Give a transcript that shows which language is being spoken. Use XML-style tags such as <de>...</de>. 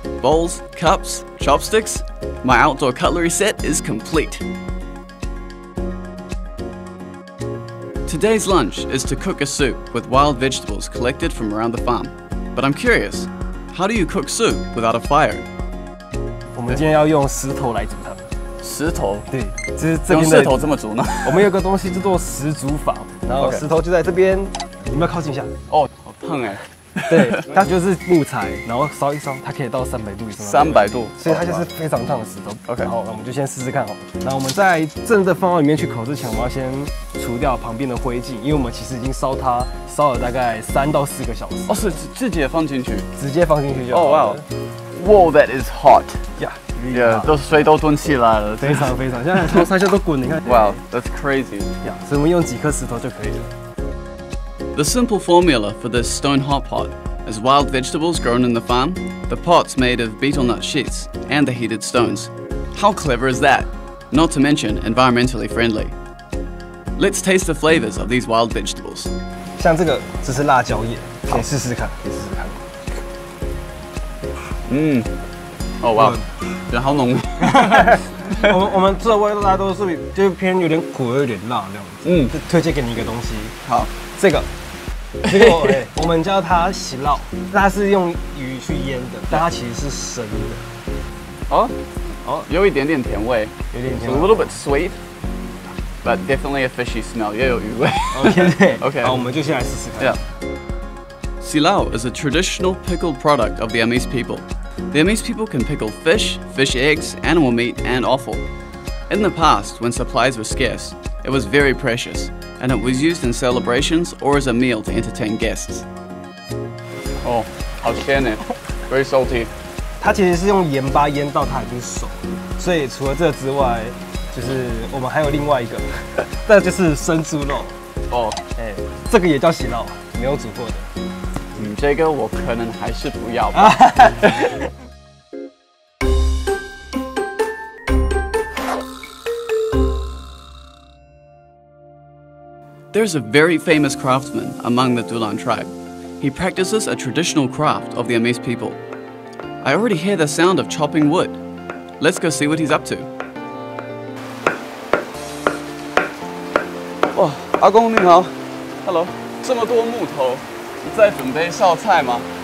<en>Bowls, cups, chopsticks, my outdoor cutlery set is complete. Today's lunch is to cook a soup with wild vegetables collected from around the farm. But I'm curious, How do you cook soup without a fire?</en> <zh>我们今天要用石头来煮它。石头？对，这是这用边的。石头这么煮呢？我们有个东西叫做石煮法，然后石头就在这边，你们要靠近一下。哦，好烫哎！对，它就是木材，然后烧一烧，它可以到300度以上。 300度，所以它就是非常烫的石头。 OK，好，那我们就先试试看好了。然后我们在正的放到里面去烤之前，我们要先除掉旁边的灰烬，因为我们其实已经烧它烧了大概3到4个小时。哦，是直接放进去？直接放进去就好了。</zh> <en>哦哇，Wow, that is hot. Yeah,</en> <zh>都水都炖起来了，非常。现在很多菜都滚，你看。</zh> <en>Wow, that's crazy.</en> <zh>所以我们用几颗石头就可以了。</zh> <en>The simple formula for this stone hot pot is wild vegetables grown in the farm, the pot's made of betel nut sheets, and the heated stones. How clever is that? Not to mention environmentally friendly. Let's taste the flavors of these wild vegetables.</en> <zh>像这个只是辣椒叶，可以试试看。哦哇，觉得好浓。我们这味道大家都是就是偏有点苦，有点辣这样子。就推荐给你一个东西。好，这个我们叫它喜酪，它是用鱼去腌的，但它其实是生的。有一点点甜味，有点甜</zh> <en>，a little bit sweet, but definitely a fishy smell，</en> <zh>也有鱼味。 OK， 好，我们就先来试试看。</zh> <en>Silao is a traditional pickled product of the Amis people. The Amis people can pickle fish, fish eggs, animal meat, and offal. In the past, when supplies were scarce, it was very precious, and it was used in celebrations or as a meal to entertain guests. Oh,</en> <zh>好鲜呢</zh> <en>，very salty.</en> <zh>它其实是用盐巴腌到它已经熟了，所以除了这个之外，就是我们还有另外一个，这就是生猪肉。这个也叫喜酪，没有煮过的。这个我可能还是不要吧。</zh> <en>There's a very famous craftsman among the Dulan tribe. He practices a traditional craft of the Amis people. I already hear the sound of chopping wood. Let's go see what he's up to.</en> <zh>哇，阿公你好 ，</zh> <en>Hello，</en> <zh>这么多木头，你在准备烧菜吗？</zh>